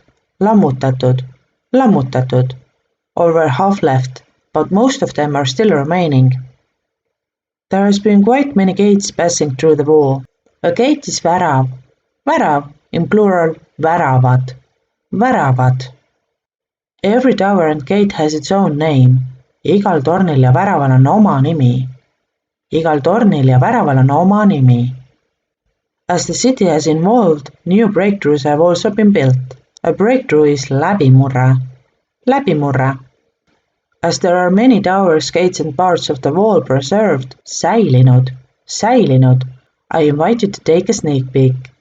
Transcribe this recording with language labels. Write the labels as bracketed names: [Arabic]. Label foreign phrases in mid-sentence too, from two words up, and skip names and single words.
[English] Lammutatud, or were half left, but most of them are still remaining. There has been quite many gates passing through the wall. A gate is värav, in plural väravad. Every tower and gate has its own name. [Estonian] Igal tornil ja väraval on oma nimi. [English] As the city has evolved, new breakthroughs have also been built. A breakthrough is läbimurre. As there are many towers, gates and parts of the wall preserved, säilinud, I invite you to take a sneak peek.